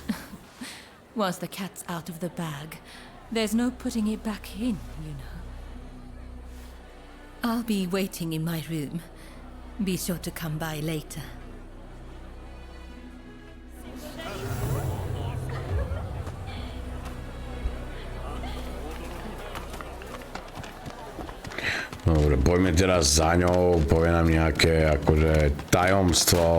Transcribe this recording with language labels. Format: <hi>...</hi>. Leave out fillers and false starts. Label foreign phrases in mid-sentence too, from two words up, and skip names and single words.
<en>Once the cat's out of the bag, there's no putting it back in, you know. I'll be waiting in my room. Be sure to come by later.</en> <sk>Dobre, poďme teraz za ňou, povie nám nejaké akože tajomstvo.</sk>